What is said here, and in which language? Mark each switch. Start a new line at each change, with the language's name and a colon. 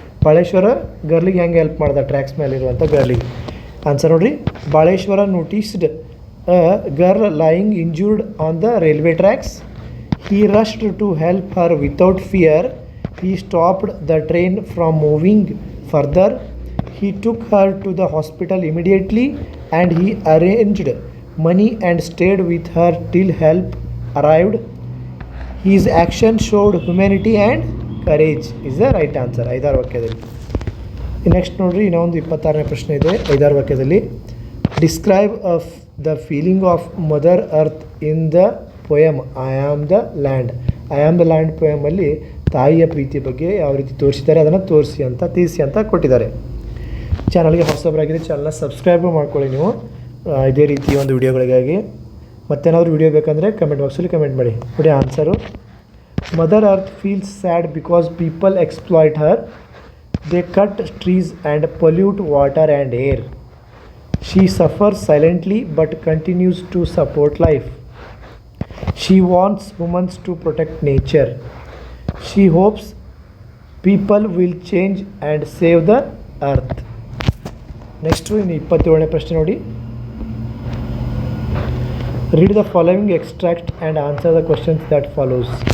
Kannada: ಬಾಳೇಶ್ವರ ಗರ್ಲಿಗೆ ಹೆಂಗೆ ಹೆಲ್ಪ್ ಮಾಡ್ದ tax ಮೇಲಿರುವಂಥ ಗರ್ಲಿಗೆ. Answer ನೋಡ್ರಿ.
English: Baleshwara noticed a girl lying injured on the railway tracks. He rushed to help her without fear. He stopped the train from moving further. He took her to the hospital immediately and he arranged money and stayed with her till help arrived. His action showed humanity and courage is the right answer.
Kannada: 5 ವಾಕ್ಯದಲ್ಲಿ. Next ನೋಡ್ರಿ, ಇನ್ನೊಂದು 26ನೇ ಪ್ರಶ್ನೆ ಇದೆ 5 ವಾಕ್ಯದಲ್ಲಿ.
English: Describe the feeling of Mother Earth in the poem I am the land.
Kannada: I am the land ಪೋಯಮಲ್ಲಿ ತಾಯಿಯ ಪ್ರೀತಿ ಬಗ್ಗೆ ಯಾವ ರೀತಿ ತೋರಿಸಿದ್ದಾರೆ ಅದನ್ನು ತಿಳಿಸಿ ಅಂತ ಕೊಟ್ಟಿದ್ದಾರೆ. ಚಾನಲ್ಗೆ ಹೊಸಬರಾಗಿದೆ ಚಾನಲ್ನ ಸಬ್ಸ್ಕ್ರೈಬ್ ಮಾಡ್ಕೊಳ್ಳಿ ನೀವು ಇದೇ ರೀತಿ ಒಂದು ವಿಡಿಯೋಗಳಿಗಾಗಿ. ಮತ್ತೇನಾದರೂ ವಿಡಿಯೋ ಬೇಕಂದರೆ ಕಮೆಂಟ್ ಬಾಕ್ಸಲ್ಲಿ ಕಮೆಂಟ್ ಮಾಡಿ. ನೋಡಿ answer.
English: Mother earth feels sad because people exploit her. They cut trees and pollute water and air. She suffers silently but continues to support life. She wants humans to protect nature. She hopes people will change and save the earth. Next, in
Kannada: 27ನೇ ಪ್ರಶ್ನೆ ನೋಡಿ.
English: Read the following extract and answer the questions that follows.